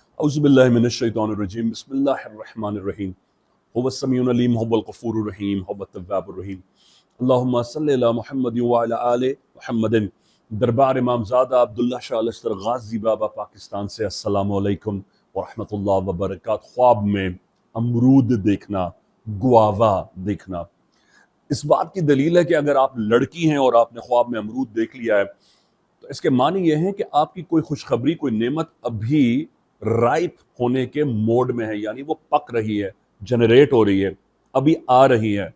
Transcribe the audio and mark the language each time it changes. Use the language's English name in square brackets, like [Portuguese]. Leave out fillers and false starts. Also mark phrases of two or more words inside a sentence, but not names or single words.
[Arabic] أعوذ بالله من الشيطان الرجيم بسم الله الرحمن الرحيم هو السميع العليم هو الغفور الرحيم هو التواب الرحيم اللهم صل على محمد وعلى آل محمد. [Urdu] دربار امامزادہ عبداللہ شاہ الاسکر غازی بابا پاکستان سے [Arabic] السلام عليكم ورحمة الله وبركاته. [Urdu] خواب میں امرود دیکھنا، گواوا دیکھنا، اس بات کی دلیل ہے کہ اگر آپ لڑکی ہیں اور آپ نے خواب میں امرود دیکھ لیا ہے تو اس کے معنی یہ ہیں کہ آپ کی کوئی خوشخبری، کوئی نعمت ابھی رائپ ہونے کے موڈ میں ہے، یعنی وہ پک رہی ہے، جنریٹ ہو رہی ہے، ابھی آ رہی ہے.